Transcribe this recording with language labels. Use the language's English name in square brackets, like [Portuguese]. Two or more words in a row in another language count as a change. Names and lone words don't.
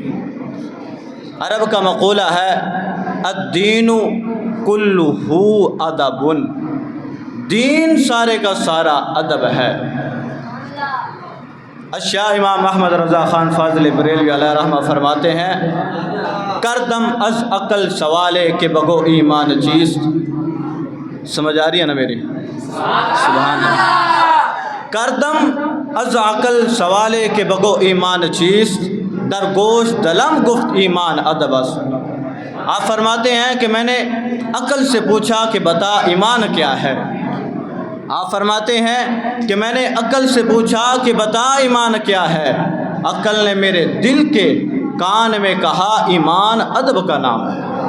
[Urdu] عرب کا مقولہ ہے [Arabic] الدین کلہ ادب، [Urdu] دین سارے کا سارا ادب ہے. شاہ امام احمد رضا خان فاضل بریلوی [Arabic] علیہ رحمہ [Urdu] فرماتے ہیں، [Persian] کردم از عقل سوالے کے بگو ایمان چیست. [Urdu] سمجھ آ رہی ہے نا میری؟ [Arabic] سبحان اللہ. [Persian] کردم از عقل سوالے کے بگو ایمان چیست، در گوش دلم گفت ایمان ادب است. [Urdu] آپ فرماتے ہیں کہ میں نے عقل سے پوچھا کہ بتا ایمان کیا ہے. آپ فرماتے ہیں کہ میں نے عقل سے پوچھا کہ بتا ایمان کیا ہے. عقل نے میرے دل کے کان میں کہا ایمان ادب کا نام ہے.